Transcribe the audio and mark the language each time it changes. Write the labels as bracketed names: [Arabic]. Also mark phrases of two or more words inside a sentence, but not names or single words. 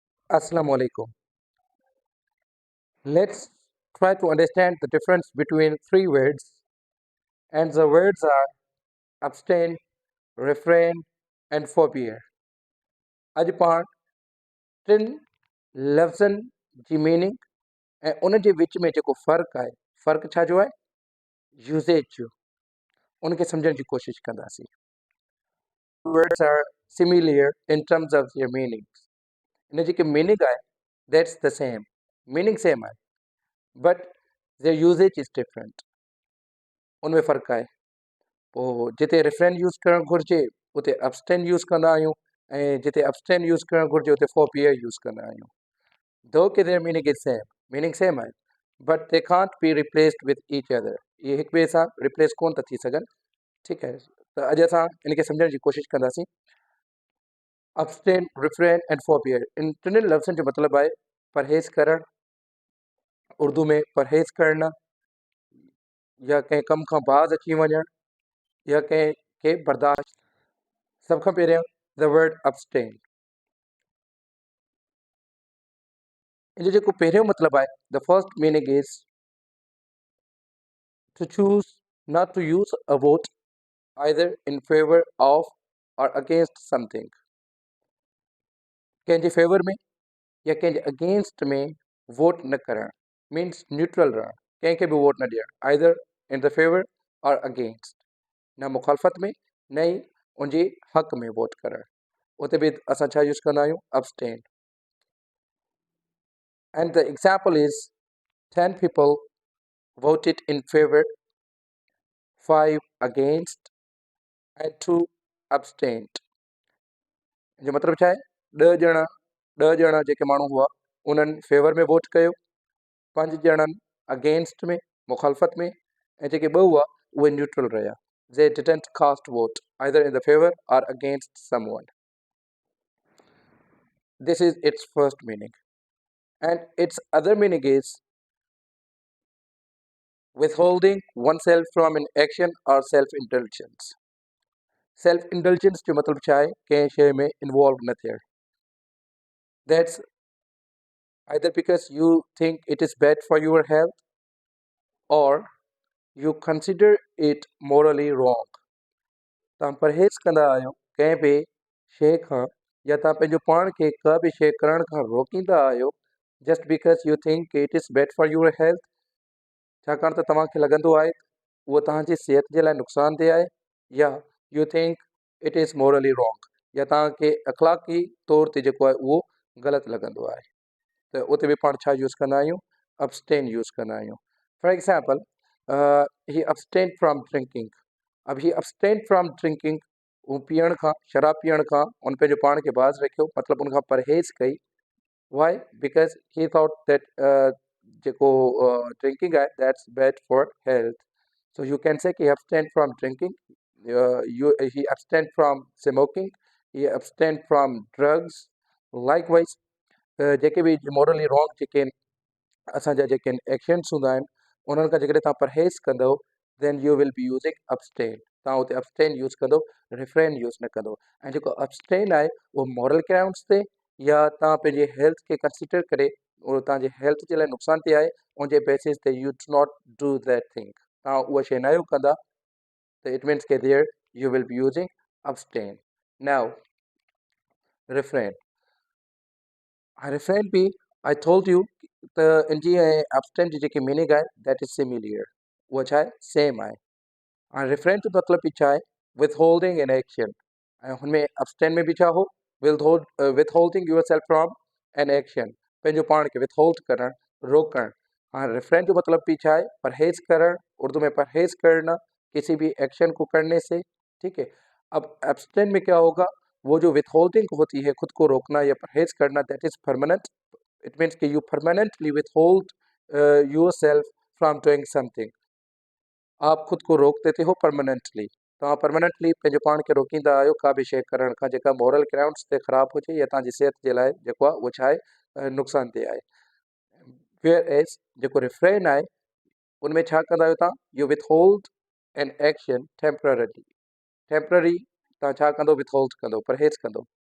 [Arabic] Assalamu alaikum. [English] Let's try to understand the difference between three words, and the words are abstain, refrain, and forbear. [Sindhi] अॼु पाण टिनि लफ़्ज़नि जी मीनिंग ऐं उन जे विच में जेको फ़र्क़ु छा जो आहे यूसेज जो उनखे सम्झण जी कोशिशि कंदासीं. [English] Words are similar in terms of their meanings. [Sindhi] इन जेकी मीनिंग आहे [English] that's the same. [Sindhi] मीनिंग सेम आहे [English] but their usage is different. [Sindhi] उनमें फ़र्क़ु आहे. पोइ जिते रिफ्रेन यूज़ करणु घुरिजे उते abstain यूज़ कंदा आहियूं ऐं जिते abstain यूज़ करणु घुरिजे उते forbear यूज़ कंदा आहियूं. [English] Though कि their meaning is same, meaning same आहे, but they can't be replaced with each other. [Sindhi] इहे हिक ॿिए सां रिप्लेस कोन था थी सघनि. ठीकु आहे, त अॼु असां इनखे सम्झण जी कोशिशि कंदासीं. [English] abstain, refrain and forbear [Sindhi] इन टिनि लफ़्ज़नि जो मतिलबु आहे परहेज़ करणु, उर्दू में परहेज़ करणु, या कंहिं कम खां बाज़ अची वञणु, या कंहिंखे बर्दाश्त. सभ खां पहिरियों [English] the word abstain. [Sindhi] इन जो जेको पहिरियों मतिलबु आहे [English] the first meaning is to choose not to use a vote either in favor of or against something. [Sindhi] कंहिंजे फेवर में या कंहिंजे अगेंस्ट में वोट न करणु मीन्स न्यूट्रल रहणु, कंहिंखे बि वोट न ॾियणु [English] either in the favor or against, [Sindhi] न मुखालफ़त में न ई उनजे हक़ में वोट करणु. उते बि असां छा यूज़ कंदा आहियूं abstain. [English] And the example is 10 people voted in favor, 5 against and 2 abstained. [Sindhi] जो मतिलबु छा आहे 10 ॼणा जेके माण्हू हुआ उन्हनि फेवर में वोट कयो, 5 ॼणनि अगेंस्ट में मुखालफ़त में ऐं जेके 2 हुआ उहे न्यूट्रल रहिया. [English] They didn't cast vote either in the favor or against someone. This is its first meaning. And its other meaning is withholding oneself from an action or self-indulgence. [Sindhi] Self-indulgence जो मतलब छा आहे कंहिं शइ में इन्वॉल्व न थियणु. [English] That's either because you think it is bad for your health or you consider it morally wrong. [Sindhi] तव्हां परहेज़ कंदा आहियो कंहिं बि शइ खां या तव्हां पंहिंजो पाण खे का बि शइ करण खां रोकींदा आहियो [English] just because you think it is bad for your health, [Sindhi] छाकाणि त तव्हांखे लॻंदो आहे उहो तव्हांजी सिहत जे लाइ नुक़सानदेह आहे, या [English] you think it is morally wrong, [Sindhi] या तव्हांखे अख़लाक़ी तौर ते जेको आहे उहो ग़लति लॻंदो आहे. त उते बि पाण छा यूज़ कंदा आहियूं abstain यूज़ कंदा आहियूं. [English] For example he abstain from drinking. [Sindhi] अब [English] he abstain from drinking [Sindhi] हू पीअण खां शराब पीअण खां उन पंहिंजो पाण खे बाज़ रखियो, मतिलबु उनखां परहेज़ कई. [English] why because he thought that [Sindhi] जेको ड्रिंकिंग आहे [English] that's bad for health. So you can say कि abstain from drinking, he abstain from smoking, he abstain from drugs. [Sindhi] लाइकवाइज जेके बि [English] morally wrong [Sindhi] जेके असांजा जेके एक्शन्स हूंदा आहिनि उन्हनि खां जेकॾहिं तव्हां परहेज़ कंदव [English] then you will be using abstain. [Sindhi] तव्हां उते abstain यूज़ कंदो, रिफ्रेन यूज़ न कंदो. ऐं जेको abstain आहे उहो [English] moral grounds [Sindhi] ते या तव्हां पंहिंजे हेल्थ खे कंसिडर करे उहो तव्हांजे हेल्थ जे लाइ नुक़सानदेह आहे उनजे बेसिस ते [English] you do not do that thing. [Sindhi] तव्हां उहा शइ न आहियो कंदा त [English] it means के there you will be using abstain. [Sindhi] नाउ रिफ्रेन. रिफ्रेन बि [English] I told you [Sindhi] त इन जी ऐं abstain जी जेकी मीनिंग आहे [English] that is similar. [Sindhi] उहा छा आहे सेम आहे. हाणे रिफ्रेन जो मतिलबु बि छा आहे [English] withholding an action, [Sindhi] ऐं हुनमें abstain में बि छा हो [English] withholding yourself from an action, [Sindhi] पंहिंजो पाण खे withhold करणु, रोकणु. हाणे रिफ्रेन जो मतिलबु बि छा आहे परहेज़ करणु, [Hindi] उर्दू में परहेज़ करना किसी भी एक्शन को करने से. ठीक है, अब abstain में क्या होगा, वो जो withholding होती है खुद को रोकना या परहेज़ करना [English] that is permanent. it means कि you permanently withhold yourself from doing something. [Hindi] आप खुद को रोक देते हो परमानेंटली. [Sindhi] तव्हां परमानेंटली पंहिंजो पाण खे रोकींदा आहियो का बि शइ करण खां जेका [English] moral grounds [Sindhi] ते ख़राबु हुजे या तव्हांजी सिहत जे लाइ जेको आहे उहो छा आहे नुक़सानदेह आहे. [English] whereas [Sindhi] जेको रिफ्रेन आहे उनमें छा कंदा आहियो तव्हां [English] you withhold an action temporary. [Sindhi] टेम्पररी तव्हां छा कंदो विथहोल्ड कंदो, परहेज़ कंदो.